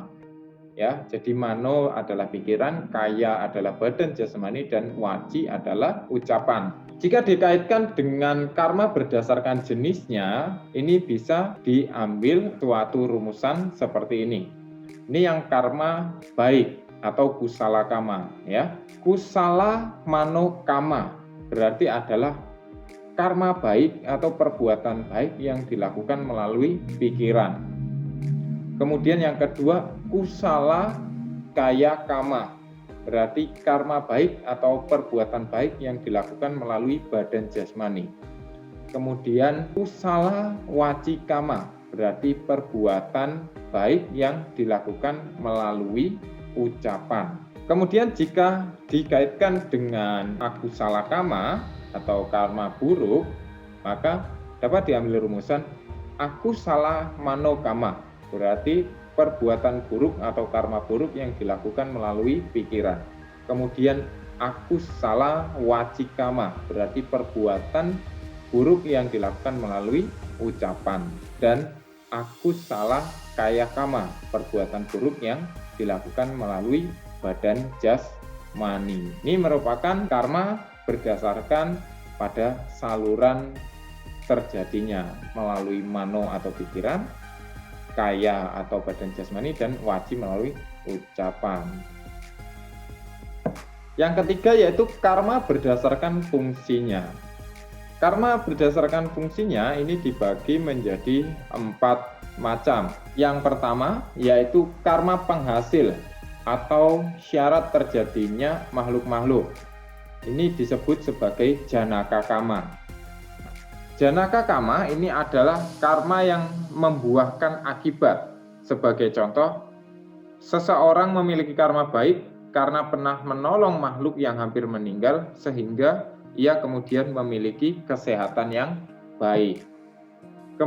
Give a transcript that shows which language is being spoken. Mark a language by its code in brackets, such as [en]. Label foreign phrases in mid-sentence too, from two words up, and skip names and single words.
[id] Ya, jadi mano adalah pikiran, kaya adalah badan jasmani, dan waci adalah ucapan. Jika dikaitkan dengan karma berdasarkan jenisnya, ini bisa diambil suatu rumusan seperti ini. Ini yang karma baik atau [pi] kusala kama, [id] ya. [pi] Kusala mano kama [id] berarti adalah karma baik atau perbuatan baik yang dilakukan melalui pikiran. Kemudian yang kedua, [pi] kusala kaya kama, [id] berarti karma baik atau perbuatan baik yang dilakukan melalui badan jasmani. Kemudian [pi] kusala wacikama, [id] berarti perbuatan baik yang dilakukan melalui ucapan. Kemudian jika dikaitkan dengan [pi] akusala kama [id] atau karma buruk, maka dapat diambil rumusan [pi] akusala manokama, [id] berarti perbuatan buruk atau karma buruk yang dilakukan melalui pikiran. Kemudian [pi] akusala wacikama, [id] berarti perbuatan buruk yang dilakukan melalui ucapan. [pi] Dan akusala kaya kama, [id] perbuatan buruk yang dilakukan melalui badan jasmani. Ini merupakan karma berdasarkan pada saluran terjadinya melalui mano atau pikiran, kaya atau badan jasmani, dan waci melalui ucapan. Yang ketiga yaitu karma berdasarkan fungsinya. Karma berdasarkan fungsinya ini dibagi menjadi 4 macam. Yang pertama yaitu karma penghasil atau syarat terjadinya makhluk-makhluk. Ini disebut sebagai [pi] janaka kama. Janaka kama [id] ini adalah karma yang membuahkan akibat. Sebagai contoh, seseorang memiliki karma baik karena pernah menolong makhluk yang hampir meninggal sehingga ia kemudian memiliki kesehatan yang baik.